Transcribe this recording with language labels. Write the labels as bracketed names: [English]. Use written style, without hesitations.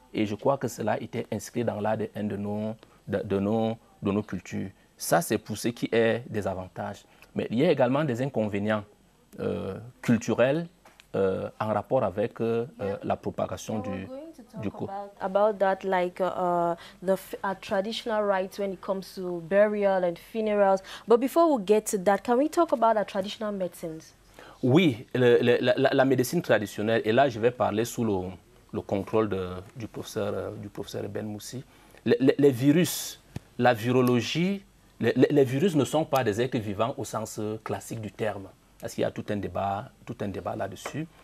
[French] Et je crois que cela était inscrit dans l'ADN de nos cultures. Ça, c'est pour ce qui est des avantages. Mais il y a également des inconvénients culturels en rapport avec la propagation du coup. [English] About that, like traditional rites when it comes to burial and funerals. But before we get to that, can we talk about our traditional medicines? [French] Oui, la médecine traditionnelle, et là je vais parler sous le contrôle du professeur Ben Moussi. Les virus, la virologie, les virus ne sont pas des êtres vivants au sens classique du terme, parce qu'il y a tout un débat là-dessus.